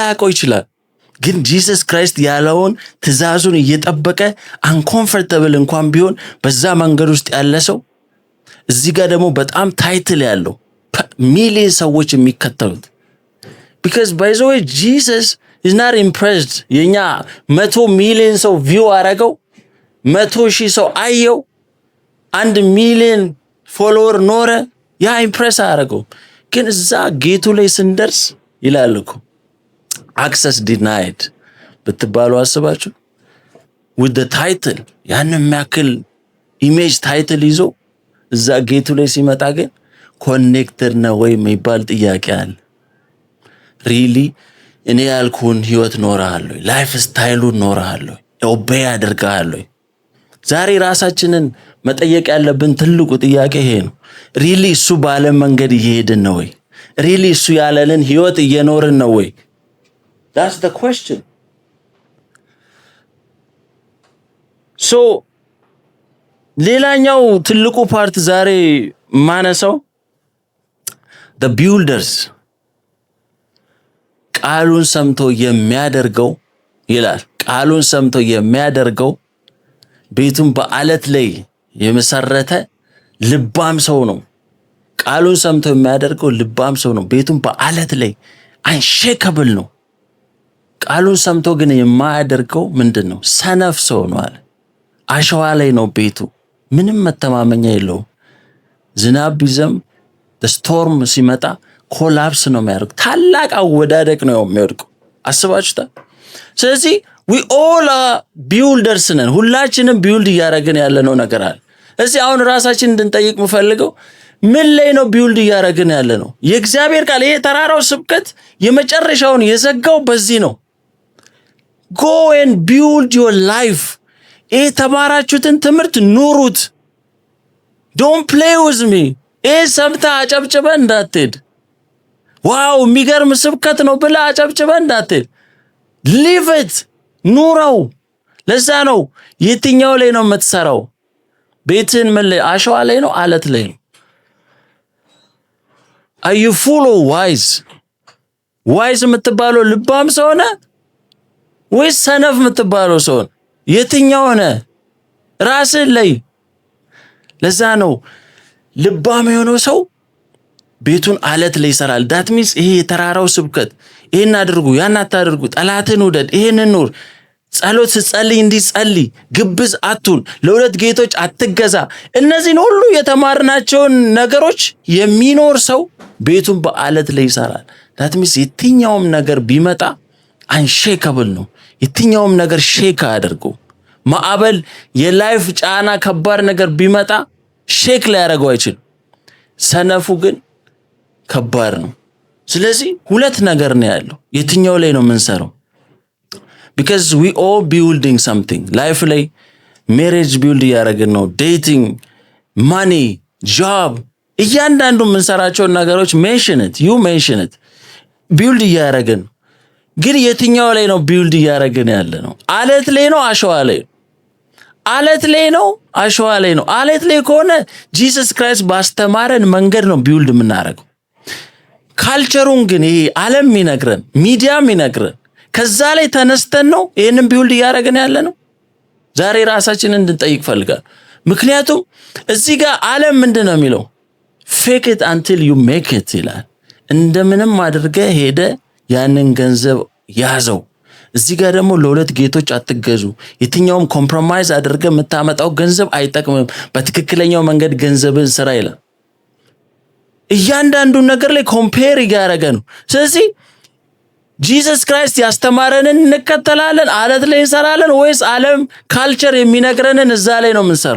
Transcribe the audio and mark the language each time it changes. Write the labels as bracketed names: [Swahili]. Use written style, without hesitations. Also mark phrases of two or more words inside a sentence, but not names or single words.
[Amharic] ላያውቀው ይችላል፣ ግን ጂሰስ ክራይስት ያለውን ትእዛዙን እየጠበቀ አንኮምፎርታብል እንኳን ቢሆን በዛ መንገድ ውስጥ ያለ ሰው እዚህ ጋር ደግሞ በጣም ታይትል ያለው ሚሊዮን ሰዎች የሚከተሉት [English] because by the way Jesus is not impressed [Amharic] የኛ 100 ሚሊዮን ሰው ቪው አረገው 100,000 ሰው አየው 1 ሚሊዮን ፎሎወር ኖረ ያ ኢምፕሬስ አረገው። ግን እዛ ጌቱ ላይ ስንደርስ ይላል እኮ [English] access denied [Amharic] ብትባሉ አስባችሁ [English] with the title [Amharic] ያን የሚያክል [English] image title [Amharic] ይዞ እዛ ጌቱ ላይ ሲመጣ ግን ኮኔክትድ ነው ወይ የሚባል ጥያቄ አለ። ሪሊ እኔ ያልኩን ህይወት ኖርሃለሁ? ላይፍ ስታይሉን ኖርሃለሁ? ኦቤይ አድርጋለሁ? ዛሬ ራሳችንን መጠየቅ ያለብን ትልቁ ጥያቄ ይሄ ነው። ሪሊ እሱ ባለ መንገድ እየሄድን ነው ወይ? ሪሊ እሱ ያለልን ህይወት እየኖርን ነው ወይ? [English] that's the question. [Amharic] so ሌላኛው ትልቁ ፓርት ዛሬ ማነሳው [English] the builders [Amharic] ቃሉን ሰምቶ የሚያደርገው ይላል። ቃሉን ሰምቶ የሚያደርገው ቤቱን በአለት ላይ የመሰረተ ልባም ሰው ነው። ቃሉን ሰምቶ የሚያደርገው ልባም ሰው ነው። ቤቱን በአለት ላይ አንሼከብል ነው። ቃሉን ሰምቶ ግን የማያደርገው ምንድነው? ሰነፍ ሰው ነው አለ። አሸዋ ላይ ነው ቤቱ፣ ምንም መተማመኛ የለውም። ዝናብ ቢዘም ስቶርም ሲመጣ ኮላፕስ ነው የሚያደርገው። ታላቅ አወዳደቅ ነው የሚወድቀው። አስባችሁታል? ስለዚህ [English] we all are builders [Amharic] ነን። ሁላችንም ቢልድ እያደረግን ያለነው ነገር አለ። እዚህ አሁን ራሳችንን እንድንጠይቅ የምፈልገው ምን ላይ ነው ቢልድ እያደረግን ያለነው? የእግዚአብሔር ቃል ይሄ ተራራው ስብከት የመጨረሻውን የዘጋው በዚህ ነው። [English] go and build your life [Amharic] ይሄ ተማራችሁትን ትምህርት ኑሩት። [English] don't play with me [Amharic] ይሄ ሰምታ አጨብጭበ እንዳትሄድ ዋው የሚገርም ስብከት ነው ብላ አጨብጭበ እንዳትሄድ። [English] live it [Amharic] ኑረው። ለዛ ነው የትኛው ላይ ነው የምትሰራው? ቤትን ምን ላይ? አሸዋ ላይ ነው? አለት ላይ ነው? [English] are you full of wise [Amharic] የምትባለው ልባም ሰው ነህ ወይስ ሰነፍ የምትባለው ሰው? የትኛው ነህ? ራስህ ላይ። ለዛ ነው ልባም የሆነው ሰው ቤቱን አለት ላይ ይሰራል። [English] that means [Amharic] ይሄ የተራራው ስብከት ይሄን አድርጉ ያን አታድርጉ፣ ጠላትን ውደድ፣ ይሄንን ኑር፣ ጸሎት ስትጸልይ እንዲጸልይ፣ ግብዝ አትሁን፣ ለሁለት ጌቶች አትገዛ፣ እነዚህን ሁሉ የተማርናቸውን ነገሮች የሚኖር ሰው ቤቱን በአለት ላይ ይሰራል። [English] that means [Amharic] የትኛውም ነገር ቢመጣ አንሼከብል ነው። የትኛውም ነገር ሼክ አያደርገው። ማዕበል፣ የላይፍ ጫና፣ ከባድ ነገር ቢመጣ ሼክ ሊያደርገው አይችልም። ሰነፉ ግን ከባድ ነው። ስለዚህ ሁለት ነገር ነው ያለው። የትኛው ላይ ነው የምንሰራው? [English] because we all building something life [Amharic] ላይ [English] marriage build [Amharic] ያደረግን ነው፣ [English] dating, money, job፣ [Amharic] እያንዳንዱ የምንሰራቸው ነገሮች [English] mention it build [Amharic] ያደረግን። ግን የትኛው ላይ ነው build ያደረግን ያለ ነው? አለት ላይ ነው? አሸዋ ላይ ነው? አለት ላይ ነው? አሸዋ ላይ ነው? አለት ላይ ከሆነ ጂሰስ ክራይስት ባስተማረን መንገድ ነው build የምናደርገው። ካልቸሩን ግን ይሄ ዓለም ይነግረን፣ ሚዲያም ይነግረን፣ ከዛ ላይ ተነስተን ነው ይሄንን ቢውልድ ያደረግን ያለ ነው። ዛሬ ራሳችንን እንድንጠይቅ ፈልጋለሁ። ምክንያቱም እዚህ ጋር ዓለም ምንድነው የሚለው? [English] fake it until you make it [Amharic] ይላል። እንደምንም አድርገህ ሄደ ያንን ገንዘብ ያዘው። እዚህ ጋር ደግሞ ለሁለት ጌቶች አትገዙ። የትኛውም ኮምፕሮማይዝ አድርገህ የምታመጣው ገንዘብ አይጠቅምም። በትክክለኛው መንገድ ገንዘብን ስራ ይላል። እያንዳንዱ ነገር ላይ ኮምፔር እያደረገ ነው። ስለዚህ ጂሰስ ክራይስት ያስተማረንን እንከተላለን፣ አለት ላይ እንሰራለን ወይስ ዓለም ካልቸር የሚነግረንን እዛ ላይ ነው የምንሰራው?